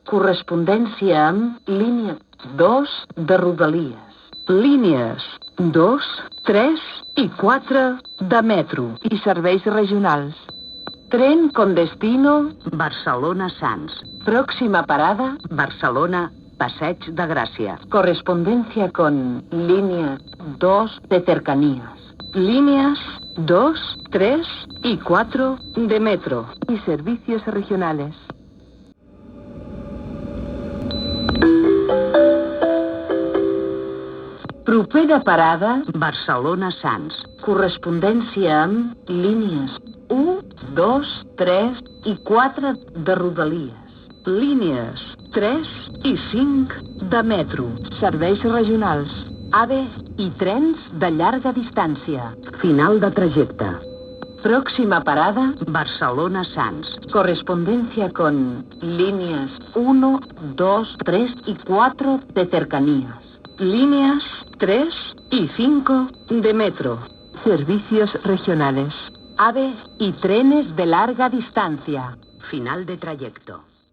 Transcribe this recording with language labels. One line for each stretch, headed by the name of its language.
Catalan: correspondència amb línia 2 de Rodalies. Línies 2, 3 i 4 de metro i serveis regionals.
Spanish: Tren con destino Barcelona-Sants. Próxima parada, Barcelona, Passeig de Gràcia. correspondencia con línea 2 de cercanías. Líneas 2, 3 y 4 de metro y servicios regionales.
Catalan: Propera parada, Barcelona-Sants. correspondència amb línies 1, 2, 3 i 4 de Rodalies. Línies 3 i 5 de metro. Serveis regionals. AVE y trens de llarga distància.
Spanish: Final de trayecto. Próxima parada, Barcelona-Sants. Correspondencia con líneas 1, 2, 3 y 4 de cercanías. Líneas 3 y 5 de metro. Servicios regionales. AVE y trenes de larga distancia. Final de trayecto.